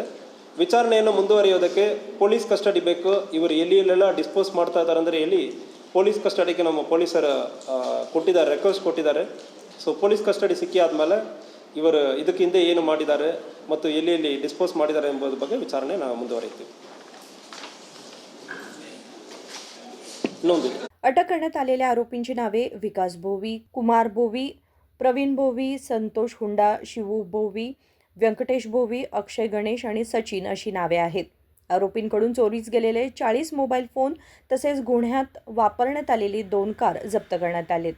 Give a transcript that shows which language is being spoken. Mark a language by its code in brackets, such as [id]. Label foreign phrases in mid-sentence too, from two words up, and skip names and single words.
[kn] ವಿಚಾರಣೆಯನ್ನು ಮುಂದುವರಿಯೋದಕ್ಕೆ [en] police custody [kn] ಬೇಕು। ಇವರು ಎಲ್ಲೆಲ್ಲ ಡಿಸ್ಪೋಸ್ ಮಾಡ್ತಾ ಇದ್ದಾರೆ ಅಂದರೆ ಎಲ್ಲಿ [en] police custodyge [kn] ನಮ್ಮ ಪೊಲೀಸರು ಕೊಟ್ಟಿದ್ದಾರೆ, ರಿಕ್ವೆಸ್ಟ್ ಕೊಟ್ಟಿದ್ದಾರೆ। ಸೊ [en] police custody [kn] ಸಿಕ್ಕಿ ಆದಮೇಲೆ ಇವರು ಇದಕ್ಕೆ ಹಿಂದೆ ಏನು ಮಾಡಿದ್ದಾರೆ ಮತ್ತು ಎಲ್ಲಿ ಡಿಸ್ಪೋಸ್ ಮಾಡಿದ್ದಾರೆ ಎಂಬುದರ ಬಗ್ಗೆ ವಿಚಾರಣೆ ನಾವು ಮುಂದುವರಿತೀವಿ। [mr] अटक करण्यात आलेल्या आरोपींची नावे विकास बोवी, कुमार बोवी, प्रवीण बोवी, संतोष हुंडा, शिवू बोवी, व्यंकटेश बोवी, अक्षय गणेश आणि सचिन अशी नावे आहेत। आरोपींकडून चोरीस गेलेले 40 [en] mobile phone [mr] तसेच गुन्ह्यात वापरण्यात आलेली 2 कार जप्त करण्यात आलेत।